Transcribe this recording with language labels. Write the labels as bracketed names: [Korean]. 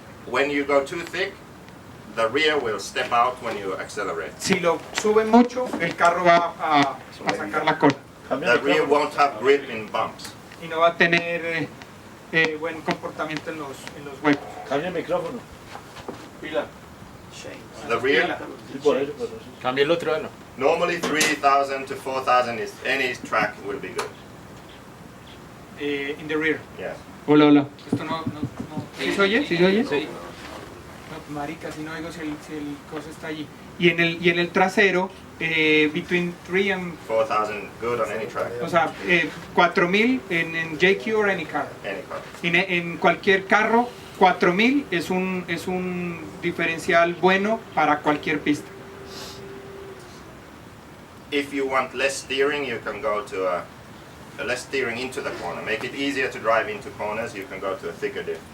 [English] When you go too thick, the rear will step out when you accelerate. [Spanish] Si lo sube mucho, el carro va a sacar la cola. [English] The rear won't have grip in bumps. [Spanish] Y no va a tener buen comportamiento en los huecos. Cambia el micrófono. Pila. [English] The rear, [Spanish] Sí, por eso. Cambia el otro, bueno. [English] normally 3,000 to 4,000 is any track will be good. In the rear. Yes. [Spanish] Hola. Esto no. ¿Sí se oye? ¿Sí se oye? Sí. No, marica, si no oigo si el coso está allí. Y en el trasero, [English] between 3 and 4,000 good on any track. [Spanish] o sea, 4,000 en JQ [English] or any car. Any car. [Spanish] En cualquier carro, 4,000 es un diferencial bueno para cualquier pista. [English] If you want less steering, you can go to a less steering into the corner. Make it easier to drive into corners, you can go to a thicker diff.